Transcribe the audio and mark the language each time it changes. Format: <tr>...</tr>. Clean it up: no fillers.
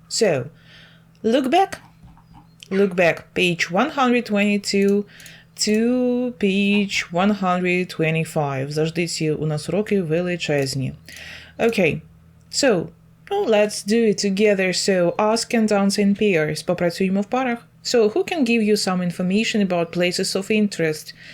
<en>So, look back, page 122 to page 125.</en> <uk>Завжди ці у нас уроки величезні.</uk> <en>Okay, so, let's do it together. So, ask and answer in pairs.</en> <uk>Попрацюємо в парах.</uk> <en>So, who can give you some information about places of interest?</en>